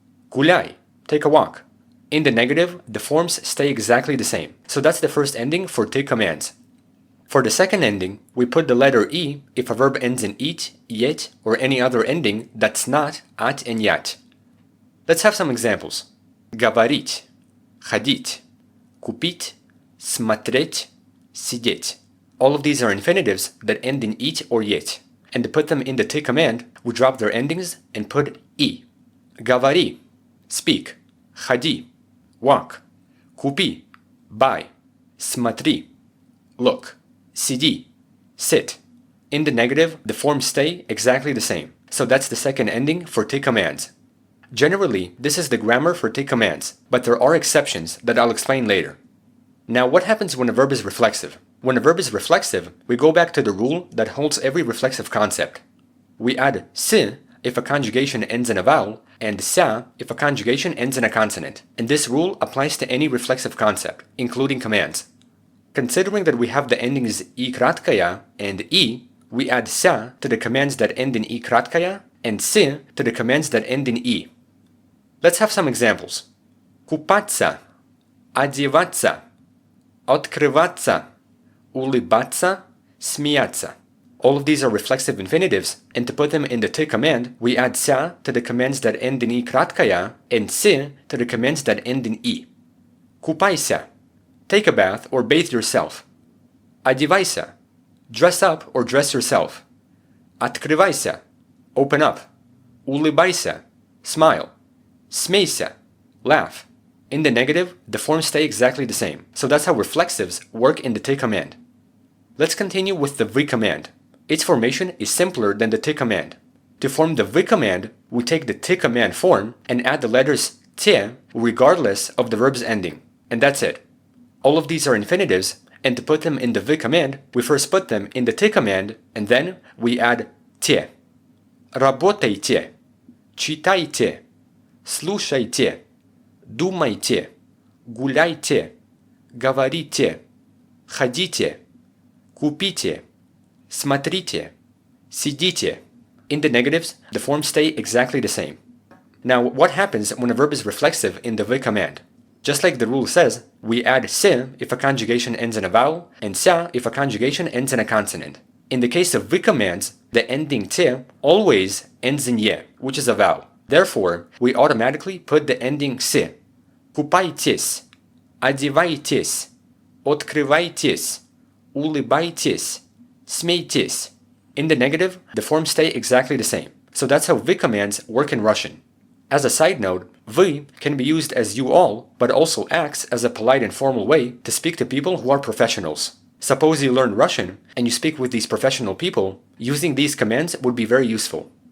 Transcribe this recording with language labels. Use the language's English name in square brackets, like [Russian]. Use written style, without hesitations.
[English] Гуляй, take a walk. In the negative, the forms stay exactly the same, so that's the first ending for ty commands. For the second ending, we put the letter I if a verb ends in it, yet, or any other ending that's not at and yat. Let's have some examples. [Russian] Говорить, ходить, купить, смотреть, сидеть. [English] All of these are infinitives that end in it or yet, and to put them in the ty command, we drop their endings and put I. [Russian] Говори, speak. Ходи, walk. Купи, buy. Смотри, look. Сиди, sit. [English] In the negative, the forms stay exactly the same, so that's the second ending for ty commands. Generally, this is the grammar for ty commands, but there are exceptions that I'll explain later. Now, what happens when a verb is reflexive? When a verb is reflexive, we go back to the rule that holds every reflexive concept. We add s if a conjugation ends in a vowel, and sa if a conjugation ends in a consonant. And this rule applies to any reflexive concept, including commands. Considering that we have the endings I kratkaya and I, we add sa to the commands that end in I kratkaya and s to the commands that end in I. Let's have some examples. [Russian] Купаться, одеваться, открываться, улыбаться, смеяться. [English] All of these are reflexive infinitives, and to put them in the ty command, we add sa to the commands that end in I kratkaya and s to the commands that end in I. Купайся, take a bath or bathe yourself. Одевайся, dress up or dress yourself. Открывайся, open up. Улыбайся, smile. Смейся, laugh. In the negative, the forms stay exactly the same, so that's how reflexives work in the ty command. Let's continue with the vy command. Its formation is simpler than the ty command. To form the vy command, we take the ty command form and add the letters t regardless of the verb's ending, and that's it. All of these are infinitives, and to put them in the vy command, we first put them in the ty command, and then we add t. [Russian] Работайте, читайте, слушайте, думайте, гуляйте, говорите, ходите, купите, смотрите, сидите. [English] In the negatives, the forms stay exactly the same. Now, what happens when a verb is reflexive in the vy command? Just like the rule says, we add s if a conjugation ends in a vowel, and sa if a conjugation ends in a consonant. In the case of vy commands, the ending t always ends in ye, which is a vowel. Therefore, we automatically put the ending s. [Russian] Купайтесь, одевайтесь, открывайтесь, улыбайтесь, смейтесь. [English] In the negative, the forms stay exactly the same. So that's how vy commands work in Russian. As a side note, vy can be used as you all, but also acts as a polite and formal way to speak to people who are professionals. Suppose you learn Russian and you speak with these professional people, using these commands would be very useful.